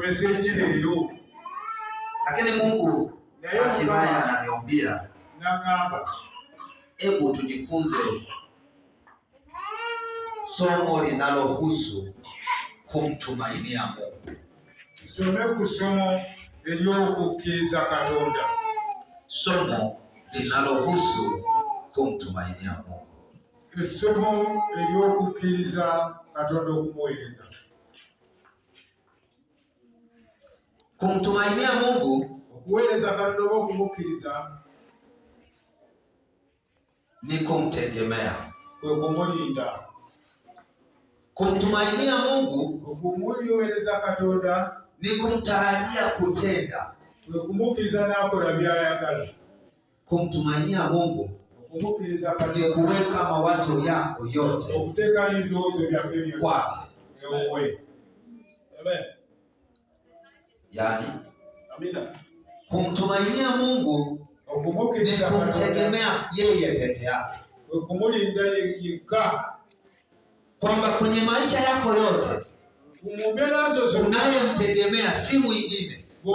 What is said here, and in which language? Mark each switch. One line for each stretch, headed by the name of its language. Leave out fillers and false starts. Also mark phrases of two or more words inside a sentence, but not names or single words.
Swahili: Lakini Mungu hatimaye ananiambia, hebu tujifunze somo linalohusu kumtumainia Mungu. Somo linalohusu kumtumainia Mungu.
Ganda: Somo elyokukkiriza Katonda okumuweereza.
Swahili: Kumtumainia Mungu,
Ganda: okuweereza Katonda oba okumukkiriza,
Swahili: ni kumtegemea,
Ganda: kwe kumulinda.
Swahili: Kumtumainia Mungu,
Ganda: okumuweereza Katonda,
Swahili: ni kumtarajia kutenda,
Ganda: kwe kumukkiriza n'akola by'ayagala.
Swahili: Kumtumainia Mungu ni kuweka mawazo yako yote kwake. Yani, kumtumainia Mungu ni kumtegemea yeye peke yake, kwamba kwenye maisha yako yote unayemtegemea si mwingine,